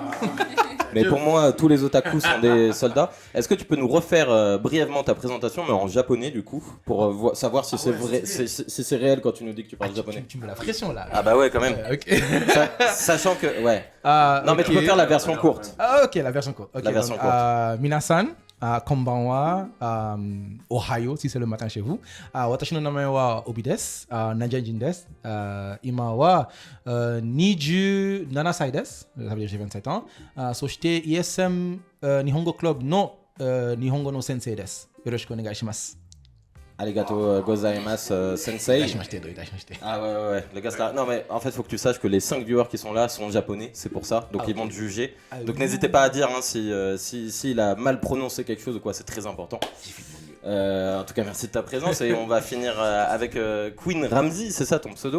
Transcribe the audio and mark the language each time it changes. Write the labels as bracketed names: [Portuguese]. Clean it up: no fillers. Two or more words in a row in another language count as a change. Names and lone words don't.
[French] Mais pour moi, tous les otakus sont des soldats. Est-ce que tu peux nous refaire brièvement ta présentation, mais en japonais du coup, pour savoir si c'est vrai, si c'est réel quand tu nous dis que tu parles japonais? Tu me mets la pression là. Ah bah ouais, quand même. Ok. Sachant que, ouais. Non, mais tu peux faire la version courte. Ok, la version courte. Okay, la version donc, courte. [Japanese] 皆さん、こんばんは、おはよう, [French] si c'est le matin chez vous. [Japanese] Watashi no namae wa Obi desu, Nanjinjin desu. 今は27歳です, [French] ça veut dire j'ai 27 ans. [Japanese] そして ESM 日本語クラブの日本語の先生です。よろしくお願いします。ありがとうございます先生. いたしまして. [French] Ah ouais, le gars là. Non mais en fait faut que tu saches que les 5 viewers qui sont là sont japonais, c'est pour ça, donc ils vont te juger. Donc n'hésitez pas à dire hein, s'il a mal prononcé quelque chose ou quoi, c'est très important. En tout cas merci de ta présence et on va finir avec Queen Ramsey, c'est ça ton pseudo?